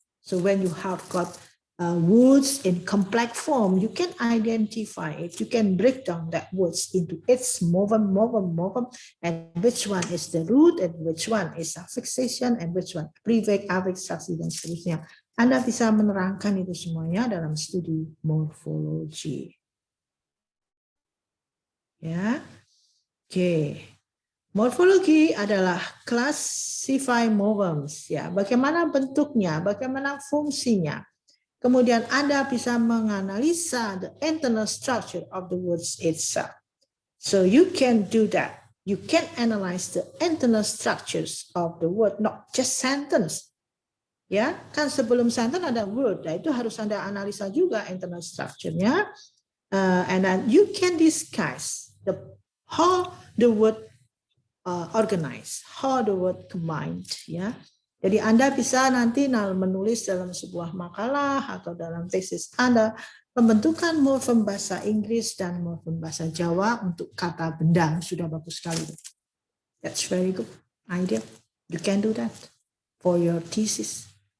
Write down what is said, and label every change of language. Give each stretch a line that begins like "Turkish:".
English: So when you have got words in complex form, you can identify it. You can break down that words into its morpheme, and which one is the root, and which one is affixation, and which one prefix, affix, saksi,
Indonesian: dan seterusnya. Anda bisa menerangkan itu semuanya dalam studi morfologi. Ya, oke. Morfologi adalah
English: classify morphemes,
Indonesian: ya. Bagaimana bentuknya, bagaimana fungsinya. Kemudian Anda bisa menganalisa
English: the internal structure of the words itself. So you can do that. You can analyze the internal structures of the word, not just sentence.
Indonesian: Ya, kan sebelum sentence ada word, nah itu harus Anda analisa juga internal structure-nya.
English: And then you can discuss how the word organize, how the word combined, ya.
Indonesian: Jadi Anda bisa nanti menulis dalam sebuah makalah atau dalam tesis Anda pembentukan morfem bahasa Inggris dan morfem bahasa Jawa untuk kata benda. Sudah bagus sekali.
English: That's very good idea. You can do that for your thesis.